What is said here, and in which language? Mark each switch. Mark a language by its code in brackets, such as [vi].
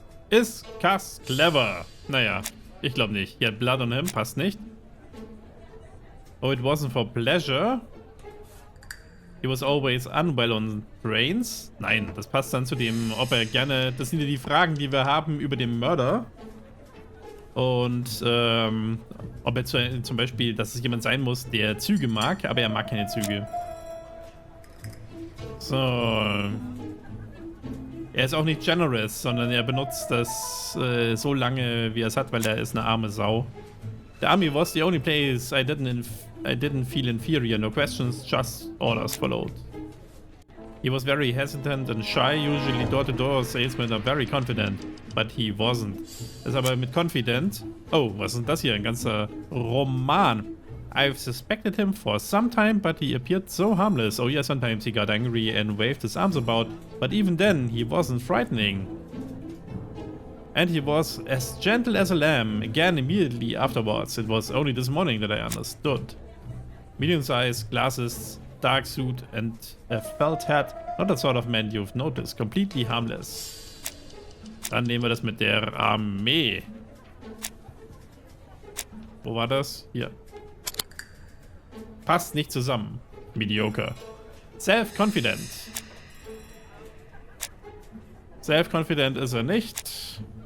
[de] Ist Cass clever? Naja, ich glaube nicht. [en] He had blood on him, [de] passt nicht. [en] Oh, it wasn't for pleasure. He was always unwell on brains. [de] Nein, das passt dann zu dem, ob er gerne... Das sind ja die Fragen, die wir haben über den Mörder. Und ob er zum Beispiel, dass es jemand sein muss, der Züge mag, aber er mag keine Züge. So. Er ist auch nicht generous, sondern er benutzt das so lange, wie er es hat, weil er ist eine arme Sau. [en] The army was the only place I didn't feel inferior. No questions, just orders followed. He was very hesitant and shy. Usually door-to-door salesmen are very confident, but he wasn't. [de] Ist aber mit confident. Oh, was ist denn das hier? Ein ganzer Roman. [en] I've suspected him for some time, but he appeared so harmless. Oh yeah, sometimes he got angry and waved his arms about, but even then, he wasn't frightening. And he was as gentle as a lamb. Again, immediately afterwards. It was only this morning that I understood. Medium size, glasses, dark suit, and a felt hat. Not the sort of man you've noticed. Completely harmless. [de] Dann nehmen wir das mit der Armee. Wo war das? Hier. Passt nicht zusammen. Mediocre. Self-confident. Self-confident ist er nicht.